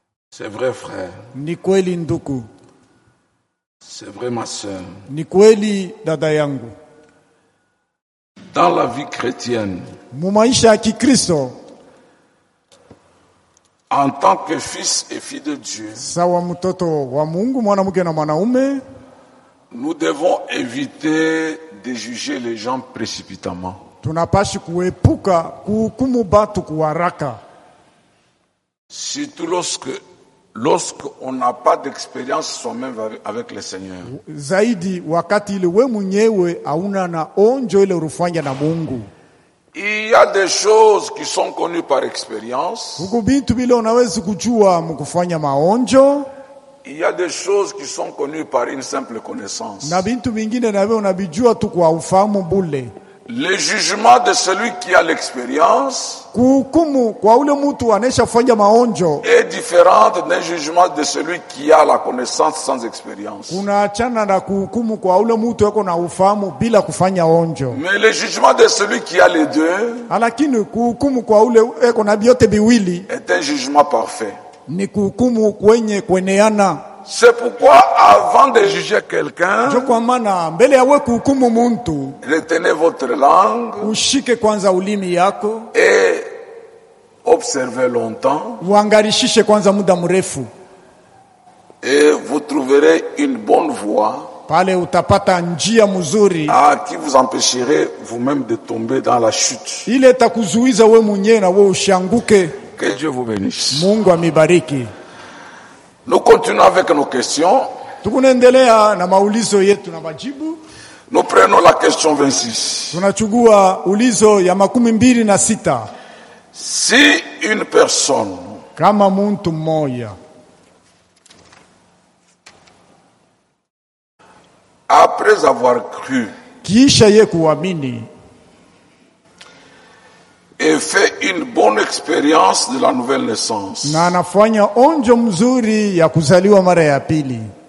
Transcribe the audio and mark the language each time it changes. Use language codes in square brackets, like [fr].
[fr] C'est vrai, frère. [sw] Ni kweli nduku. [fr] C'est vrai, ma sœur. [sw] Ni kweli dada yangu. [fr] Dans la vie chrétienne, [sw] mu maisha ya Kikristo, [fr] en tant que fils et fille de Dieu, [sw] sawa mtoto wa Mungu, mwanamke na mwanaume, [fr] nous devons éviter de juger les gens précipitamment. [sw] Tunapashi kuepuka kuhukumu batu kwa haraka. [fr] Surtout lorsque on n'a pas d'expérience soi-même avec le Seigneur. [sw] Zaidi wakati ile wewe mwenyewe hauna na onjo ile urufanya na Mungu. [fr] Il y a des choses qui sont connues par expérience. [sw] Ukubintu bila unaweza kujua mkufanya maonjo. [fr] Il y a des choses qui sont connues par une simple connaissance. [sw] Na bintu mingine nawe unabijua tu kwa ufahamu bule. [fr] Le jugement de celui qui a l'expérience [sw] kuhukumu kwa ule mtu anayeshafanya maonjo [fr] est différent d'un jugement de celui qui a la connaissance sans expérience. [sw] Kuna achana na kuhukumu kwa ule mtu yuko na ufahamu bila kufanya onjo. [fr] Mais le jugement de celui qui a les deux, [sw] lakini kuhukumu kwa ule yuko na vyote viwili, [fr] est un jugement parfait. [sw] Ni kuhukumu kwenye kueneana. [fr] C'est pourquoi avant de juger quelqu'un, [sw] je kwa mana, mbele ya wewe kuhukumu mtu, [fr] retenez votre langue, [sw] ushike kwanza ulimi yako, [fr] et observez longtemps, [sw] uangalishishe kwanza muda mrefu, [fr] et vous trouverez une bonne voie, [sw] pale utapata njia mzuri, [fr] ah, qui vous empêcherait vous-même de tomber dans la chute. [sw] Ile takuzuiza wewe mwenyewe na wewe ushanguke. [fr] Que Dieu vous bénisse. [sw] Mungu amibariki. [fr] Nous continuons avec nos questions. [sw] Tukunendelea na maulizo yetu na majibu. [fr] Nous prenons la question 26. [sw] Tunachugua ulizo ya 26. [fr] Si une personne, [sw] kama mtu mmoja, [fr] après avoir cru, [sw] kisha ye kuamini, [fr] et fait une bonne expérience de la nouvelle naissance, [sw] na anafanya onjo mzuri ya kuzaliwa mara ya pili,